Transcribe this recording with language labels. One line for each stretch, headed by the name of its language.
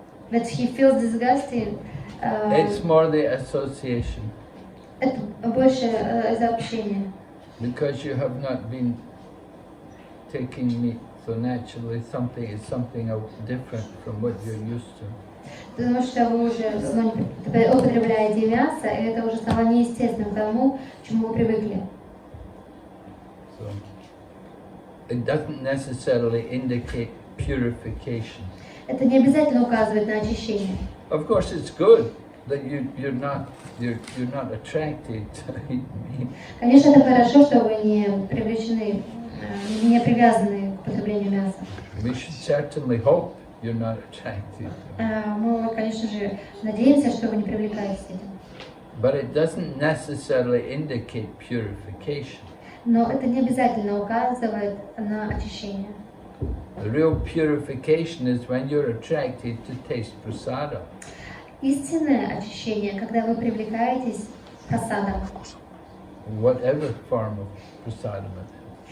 English: That he feels disgusted. It's more the association.
Russian: Это больше за общение.
English: Because you have not been taking meat, so naturally something is different from what you're used to.
Russian: Потому что вы уже употребляете мясо, и это уже стало неестественным тому, к чему вы привыкли.
English: So it doesn't necessarily indicate purification.
Russian: Это не обязательно указывает на очищение.
English: Of course, it's good that you're not attracted to eat meat.
Russian: Конечно, это хорошо, что вы не привлечены, не привязаны к употреблению мяса.
English: We should certainly hope you're not attracted.
Russian: Мы, конечно же, надеемся, что вы не привлекаетесь этим.
English: But it doesn't necessarily indicate purification.
Russian: Но это не обязательно указывает на очищение.
English: The real purification is when you're attracted to taste prasada.
Russian: Истинное очищение, когда вы привлекаетесь прасадом.
English: Whatever form of prasadam it is.